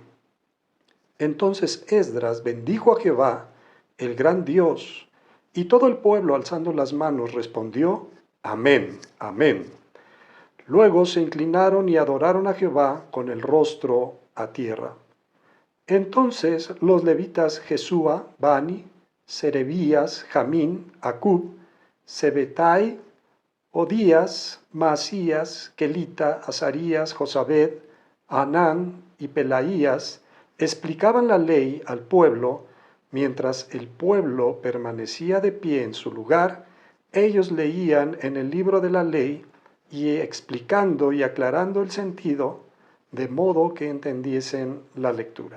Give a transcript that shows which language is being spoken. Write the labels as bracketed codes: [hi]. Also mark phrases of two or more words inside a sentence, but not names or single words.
[es] Entonces Esdras bendijo a Jehová, el gran Dios, y todo el pueblo alzando las manos respondió, Amén, Amén. Luego se inclinaron y adoraron a Jehová con el rostro a tierra. Entonces los levitas Jesúa, Bani, Serebías, Jamín, Acub, Sebetai, Odías, Maasías, Kelita, Azarías, Josabed, Anán y Pelaías explicaban la ley al pueblo. Mientras el pueblo permanecía de pie en su lugar, ellos leían en el libro de la ley y explicando y aclarando el sentido, de modo que entendiesen la lectura.